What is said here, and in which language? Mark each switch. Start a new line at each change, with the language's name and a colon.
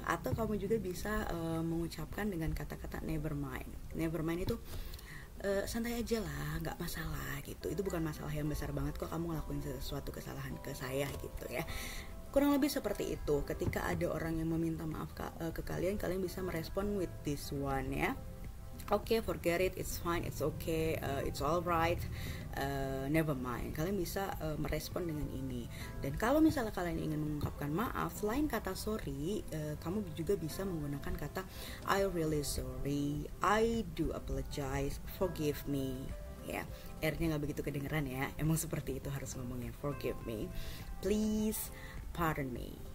Indonesian: Atau kamu juga bisa mengucapkan dengan kata-kata
English: never mind
Indonesian: itu santai aja lah, nggak masalah gitu, itu bukan masalah yang besar banget kok kamu ngelakuin sesuatu kesalahan ke saya gitu ya. Kurang lebih seperti itu. Ketika ada orang yang meminta maaf ke kalian bisa merespon
English: with this one
Indonesian: ya.
English: Okay, forget it, it's fine, it's okay, it's alright, never mind.
Indonesian: Kalian bisa merespon dengan ini. Dan kalau misalnya kalian ingin mengungkapkan maaf, selain kata sorry, kamu juga bisa menggunakan kata
English: I really sorry, I do apologize, forgive me.
Indonesian: Ya, R-nya nggak begitu kedengeran ya. Emang seperti itu harus ngomongnya,
English: forgive me, please pardon me.